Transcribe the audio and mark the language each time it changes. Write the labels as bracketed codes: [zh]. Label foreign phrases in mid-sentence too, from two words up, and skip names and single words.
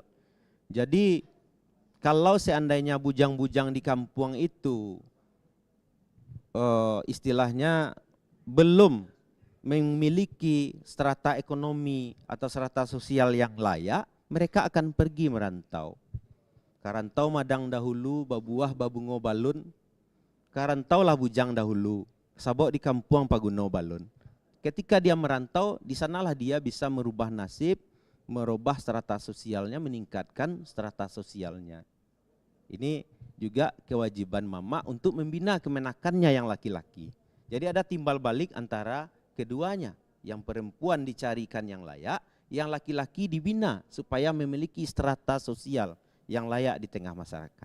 [id] Jadi kalau seandainya bujang-bujang di kampung itu istilahnya belum memiliki strata ekonomi atau strata sosial yang layak, mereka akan pergi merantau. [min] Karantau madang dahulu, babuah babungo balun. Karantaulah bujang dahulu, sabok di kampung paguno balun. [id] Ketika dia merantau, di sanalah dia bisa merubah nasib, merubah strata sosialnya, meningkatkan strata sosialnya. Ini juga kewajiban mama untuk membina kemenakannya yang laki-laki. Jadi ada timbal balik antara keduanya. Yang perempuan dicarikan yang layak, yang laki-laki dibina supaya memiliki strata sosial yang layak di tengah masyarakat.